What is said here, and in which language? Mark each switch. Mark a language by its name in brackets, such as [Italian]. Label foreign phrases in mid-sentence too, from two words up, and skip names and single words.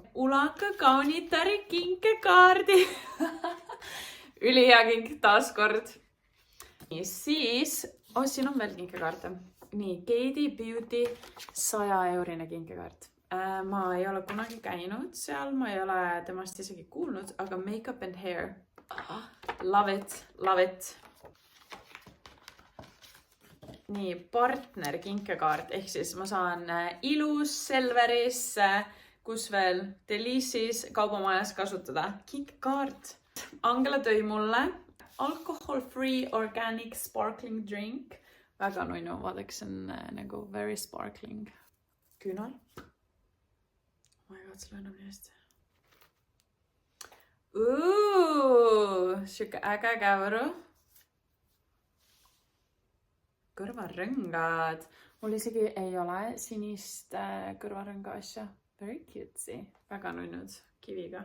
[Estonian] Ulaka kaunitari kinkekaardi. Ülihea kink taaskord. Ja siis, siin on veel kinkekaarte. Nii, Katie Beauty 100-eurine kinkekaart. Ma ei ole kunagi käinud seal, ma ei ole temast isegi kuulnud, aga Makeup and Hair. [English] Love it, love it. [Estonian] Nii, partner kinkekaart, ehk siis ma saan Ilus, Selveris, kus veel Delice'is kaubamajas kasutada. Kinkekaart. Angela tõi mulle [English] alcohol-free organic sparkling drink. [Estonian] Väga nunnu, vaadaks, see on nagu [English] very sparkling. Küünal. Oh my god, [Estonian] see lõhnab nii hästi. Siuke äge käuru. Kõrvarõngad. Mul isegi ei ole sinist kõrvarõnga asja. [English] Very cutesy. [Estonian] Väga nunnud kiviga.